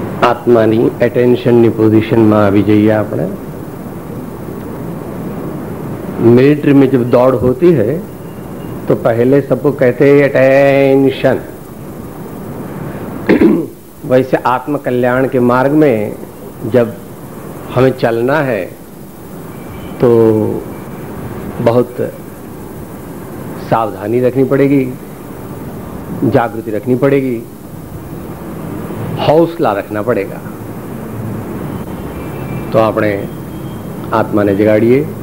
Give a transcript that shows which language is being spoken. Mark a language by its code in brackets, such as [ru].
[gu] આત્માની એટેન્શનની પોजीशનમાં આવી જઈએ આપણે। [hi] मिलिट्री में जब दौड़ होती है तो पहले सबको कहते हैं अटेंशन। वैसे आत्म कल्याण के मार्ग में जब हमें चलना है तो बहुत सावधानी रखनी पड़ेगी, जागृति रखनी पड़ेगी, हौसला रखना पड़ेगा। [gu] तो આપણે આત્માને જગાડીએ।